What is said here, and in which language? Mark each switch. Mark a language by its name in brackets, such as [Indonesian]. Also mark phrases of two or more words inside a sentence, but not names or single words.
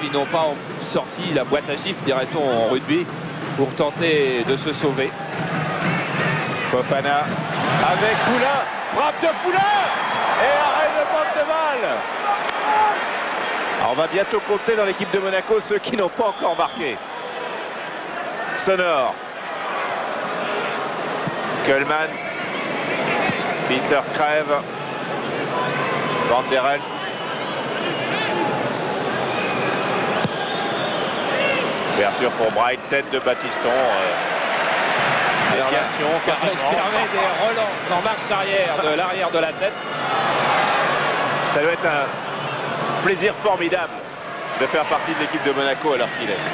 [French] Ils n'ont pas sorti la boîte à gifles, dirait-on en rugby, pour tenter de se sauver. Fofana avec Poulain, frappe de Poulain et arrêt de Van de Waal. Alors on va bientôt compter dans l'équipe de Monaco ceux qui n'ont pas encore marqué. Sonor. Keulemans. Peter Kreb. Van der Elst. Ouverture pour Bright, tête de Battiston. Relation, On se permet des relances en marche arrière de l'arrière de la tête. Ça doit être un plaisir formidable de faire partie de l'équipe de Monaco alors qu'il est.